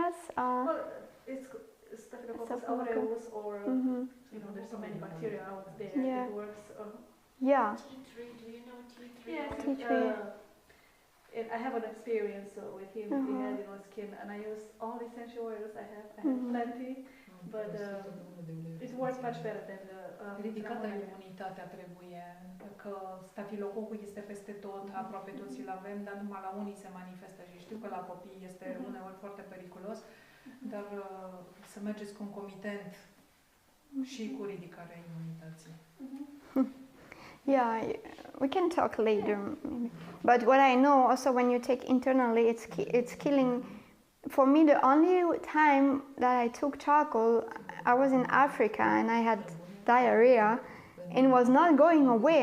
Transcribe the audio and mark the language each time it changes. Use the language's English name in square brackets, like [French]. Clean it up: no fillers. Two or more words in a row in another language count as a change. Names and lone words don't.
[English] Well, it's Staphylococcus aureus or there's so many bacteria out there. Yeah. It works. Yeah. T3, do you know T3? Yes. T3. I have an experience with him. He had skin, and I use all essential oils. I have plenty, but it works much better than the. [Romanian] Ridicată imunitatea trebuie, că stafilococul este peste tot, aproape toți îl avem, dar numai la unii se manifestă și știu că la copii este uneori foarte periculos, dar să mergeți concomitent și cu ridicarea imunității. [English] Yeah, we can talk later, maybe. But what I know also, when you take internally, it's killing. For me, the only time that I took charcoal, I was in Africa and I had diarrhea, and it was not going away.